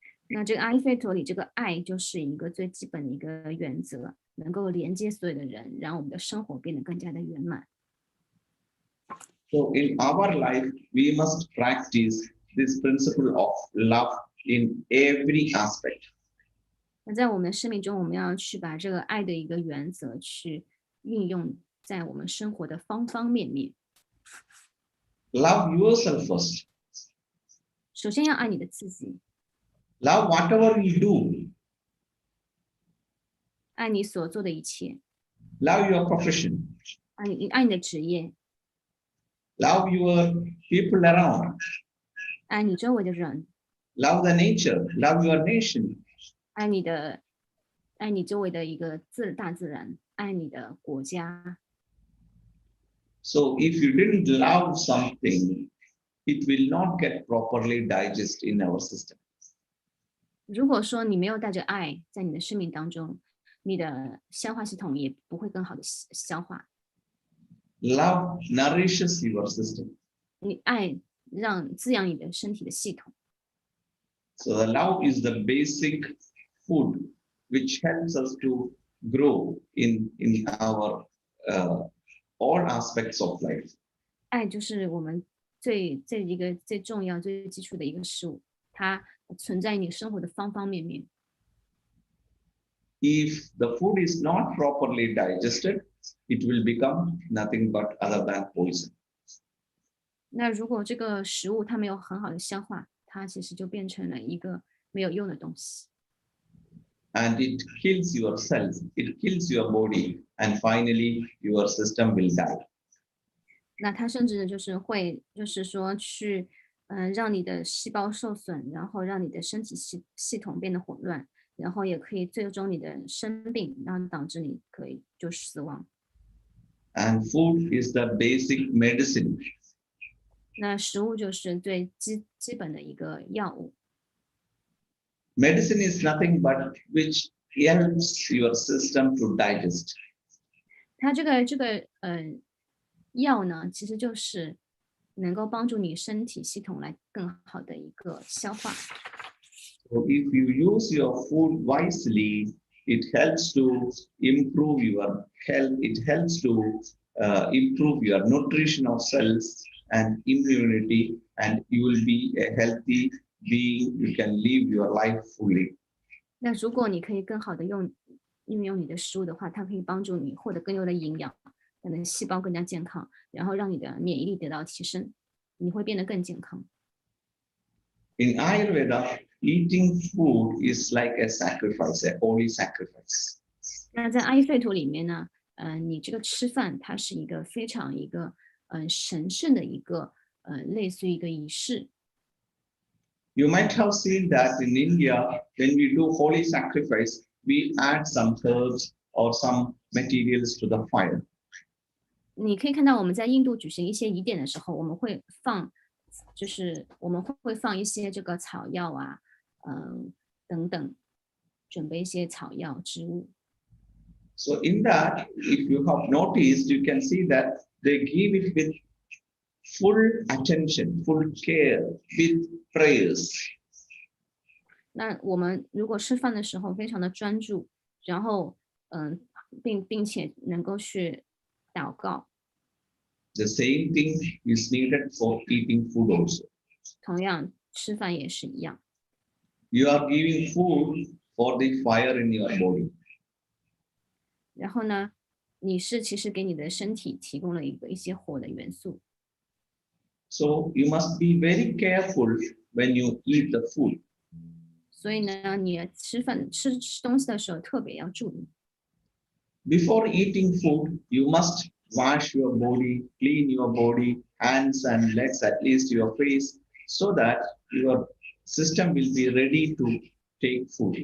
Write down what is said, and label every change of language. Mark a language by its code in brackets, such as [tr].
[zh] 那这个阿育吠陀里，这个爱就是一个最基本的一个原则，能够连接所有的人，让我们的生活变得更加的圆满。 [en] So in our life, we must practice this principle of love in every aspect. [zh] 那在我们的生命中，我们要去把这个爱的一个原则去运用在我们生活的方方面面。 [en] Love yourself first. [zh] 首先要爱你的自己， [en] Love whatever you do. [zh] 爱你所做的一切， [en] Love your profession. [zh] 爱你的职业， [en] Love your people around. [zh] 爱你周围的人， [en] Love the nature. Love your nation. [zh] 爱你周围的一个大自然，爱你的国家。 [en] So if you didn't love something, it will not get properly digested in our system. [zh] 如果说你没有带着爱在你的生命当中，你的消化系统也不会更好的消化。 [en] Love nourishes your system. [zh] 你爱滋养你的身体的系统。 [en] So the love is the basic food which helps us to grow in our all aspects of life. [zh] 爱就是我们一个最重要、最基础的一个事物，它存在于你生活的方方面面。 [en] If the food is not properly digested, it will become nothing but other than poison. [zh] 那如果这个食物它没有很好的消化，它其实就变成了一个没有用的东西。 [en] And it kills your cells, it kills your body, and finally your system will die. [zh] 那它甚至就是会，就是说去，让你的细胞受损，然后让你的身体系统变得混乱，然后也可以最终你的生病，然后导致你可以就死亡。 [en] And food is the basic medicine. [zh] 那食物就是最基本的一个药物。 [en] Medicine is nothing but which helps your system to digest. [zh] 它这个药呢，其实就是能够帮助你身体系统来更好的一个消化。 [en] So if you use your food wisely, it helps to improve your health. It helps to improve your nutrition of cells and immunity, and you will be a healthy being. You can live your life fully. [zh] 那如果你可以更好的运用你的食物的话，它可以帮助你获得更多的营养，让你的细胞更加健康，然后让你的免疫力得到提升，你会变得更健康。 [en] In Ayurveda, eating food is like a sacrifice, a holy sacrifice. [zh] 那在阿育吠陀里面呢，你这个吃饭它是一个非常一个神圣的一个类似于一个仪式。 [en] You might have seen that in India, when we do holy sacrifice, we add some herbs or some materials to the fire. [zh] 你可以看到我们在印度举行一些仪典的时候，我们会放，就是我们会放一些这个草药啊，等等，准备一些草药植物。 [en] So in that, if you have noticed, you can see that they give it with full attention, full care, with prayers. [zh] 那我们如果吃饭的时候非常的专注，然后并且能够去祷告。 [en] The same thing is needed for eating food also. [zh] 同样，吃饭也是一样。 [en] You are giving food for the fire in your body. [zh] 然后呢，你是其实给你的身体提供了一些火的元素。 [en] So you must be very careful when you eat the food. [zh] 所以呢，你吃东西的时候特别要注意。 [en] Before eating food, you must wash your body, clean your body, hands and legs, at least your face, so that your system will be ready to take food.